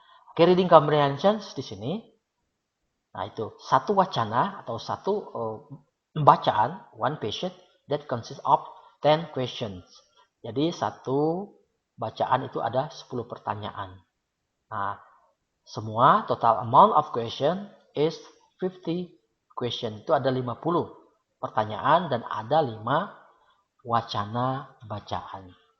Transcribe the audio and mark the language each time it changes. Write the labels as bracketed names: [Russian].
[Indonesian] Oke, reading comprehension di sini. Nah, itu satu wacana atau satu bacaan, [English] one passage that consists of 10 questions. [Indonesian] Jadi satu bacaan itu ada 10 pertanyaan. Nah, semua [English] total amount of question is 50 question. [Indonesian] Itu ada 50 pertanyaan dan ada 5 wacana bacaan.